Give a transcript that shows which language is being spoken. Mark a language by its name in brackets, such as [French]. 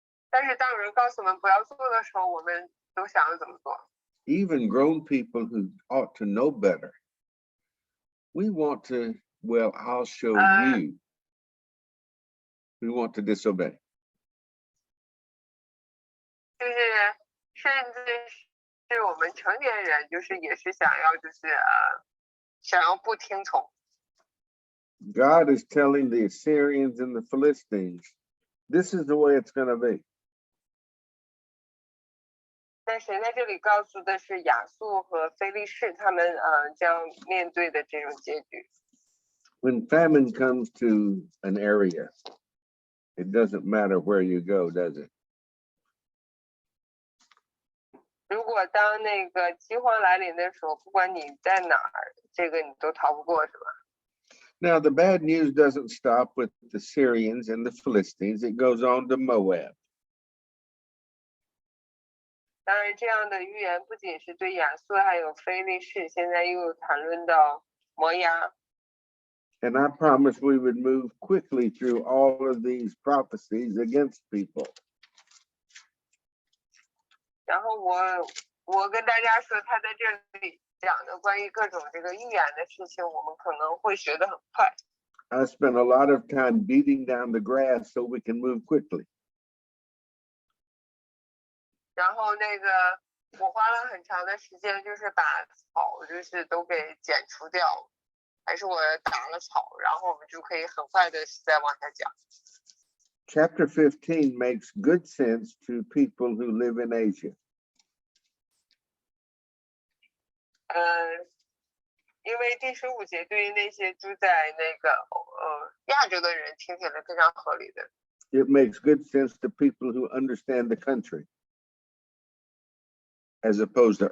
[Chinese] 但是当有人告诉我们不要做的时候，我们都想要怎么做？ [English] Even grown people who ought to know better. We want to, well, I'll show you. We want to disobey. [Chinese] 就是甚至是我们成年人，就是也是想要想要不听从。 [English] God is telling the Assyrians and the Philistines, this is the way it's going to be. [Chinese] 但神在这里告诉的是亚述和非利士他们将面对的这种结局。 [English] When famine comes to an area, it doesn't matter where you go, does it? [Chinese] 如果当那个饥荒来临的时候，不管你在哪儿，这个你都逃不过，是吧？ [English] Now, the bad news doesn't stop with the Syrians and the Philistines. It goes on to Moab. [Chinese] 当然，这样的预言不仅是对亚述还有非利士，现在又谈论到摩押。 [English] And I promised we would move quickly through all of these prophecies against people. [Chinese] 然后我跟大家说，他在这里讲的关于各种这个预言的事情，我们可能会学得很快。 [English] I spent a lot of time beating down the grass so we can move quickly. [Chinese] 然后我花了很长的时间，就是把草就是都给剪除掉，还是我打了草，然后我们就可以很快的再往下讲。 [English] Chapter 15 makes good sense to people who live in Asia. [Chinese] 因为第15节对于那些住在亚洲的人听起来非常合理的。 [English] It makes good sense to people who understand the country, as opposed to